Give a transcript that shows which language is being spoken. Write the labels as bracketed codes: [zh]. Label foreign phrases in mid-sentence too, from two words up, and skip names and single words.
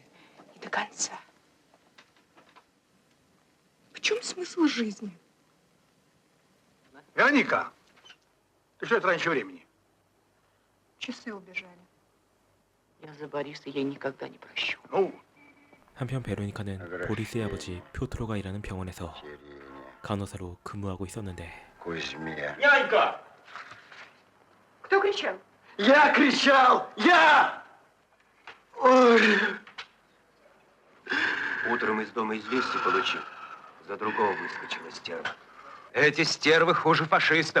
[ru] И до конца. В чем смысл жизни? Вероника, ты что это раньше времени? Часы убежали. Я за Бориса ей никогда не прощу. Ну, [ko] 한편 베로니카는 보리스의 아버지 표트로가 일하는 병원에서 간호사로 근무하고 있었는데 [ru] Нянька! Кто кричал? Я кричал! Я! Ой! Утром из дома известие получил. За другого выскочила стерва. Эти стервы хуже фашистов.